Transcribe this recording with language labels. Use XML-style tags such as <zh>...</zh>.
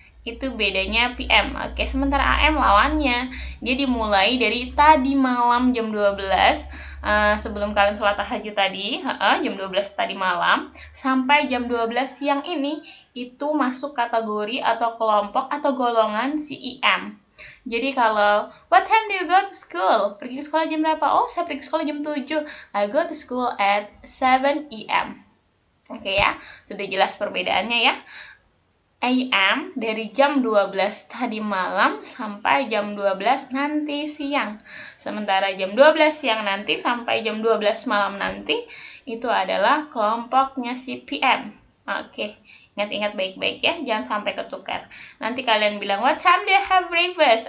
<id>Itu bedanya PM. Oke, sementara AM lawannya. Dia dimulai dari tadi malam jam 12 sebelum kalian sholat tahajud tadi, jam 12 tadi malam sampai jam 12 siang ini itu masuk kategori atau kelompok atau golongan si IM. Jadi kalau</id> <en>what time do you go to school?</en> <id>Pergi ke sekolah jam berapa? Oh, saya pergi ke sekolah jam 7.</id> <en>I go to school at 7 a.m.</en> <id>Oke ya, sudah jelas perbedaannya ya. AM dari jam 12 tadi malam sampai jam 12 nanti siang. Sementara jam 12 siang nanti sampai jam 12 malam nanti itu adalah kelompoknya si PM. Oke, ingat-ingat baik-baik ya, jangan sampai ketukar. Nanti kalian bilang,</id> <en>what time do you have breakfast?</en>